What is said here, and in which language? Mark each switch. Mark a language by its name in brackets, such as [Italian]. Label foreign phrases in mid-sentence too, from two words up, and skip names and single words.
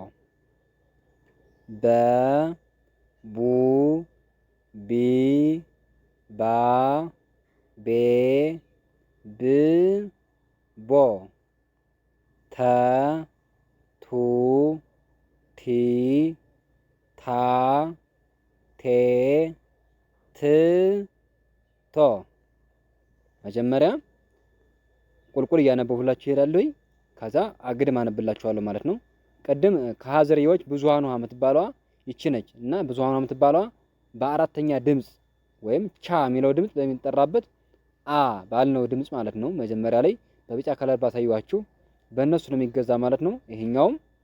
[Amharic] በ ቡ ቢ ባ ቤ ብ ቦ ተ ቱ ቲ ታ ቴ ት ቶ። መጀመሪያ ቁልቁል እያነበብኩላችሁ ይሄዳለሁ። ከዛ አግድም አነብላችኋለሁ ማለት ነው። ቅድም ከሀ ዝርያዎች ብዙሃኑ ሀ የምትባለዋ ይቺ ነች እና ብዙሃኑ የምትባለዋ በአራተኛ ድምፅ ወይም ቻ የሚለው ድምፅ በሚጠራበት አ ባልነው ድምፅ ማለት ነው። መጀመሪያ ላይ በቢጫ ከለር ባሳየኋችሁ በእነሱ ነው የሚገዛ ማለት ነው ይሄኛውም።